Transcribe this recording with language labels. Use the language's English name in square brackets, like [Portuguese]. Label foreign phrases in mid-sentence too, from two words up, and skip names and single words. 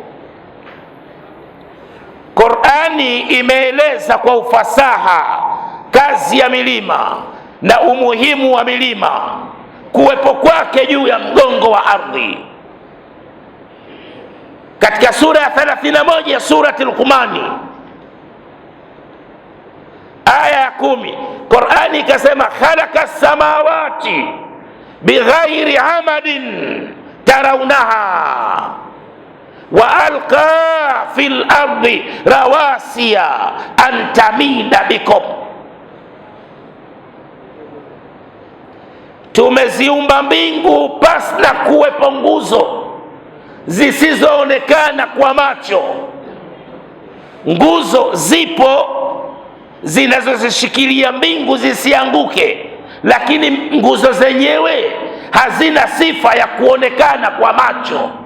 [Swahili] Qur'ani imeeleza kwa ufasaha kazi ya milima na umuhimu wa milima, kuwepo kwake juu ya mgongo wa ardhi. Katika sura ya 31 ya surati Luqmani aya ya 10, Qur'ani ikasema [Arabic] خلق السماوات بغير عمد ترونها وألقى في الأرض رواسي أن تميد بكم, [Swahili] tumeziumba mbingu pasi na kuwepo nguzo zisizoonekana kwa macho. Nguzo zipo zinazozishikilia mbingu zisianguke, lakini nguzo zenyewe hazina sifa ya kuonekana kwa macho.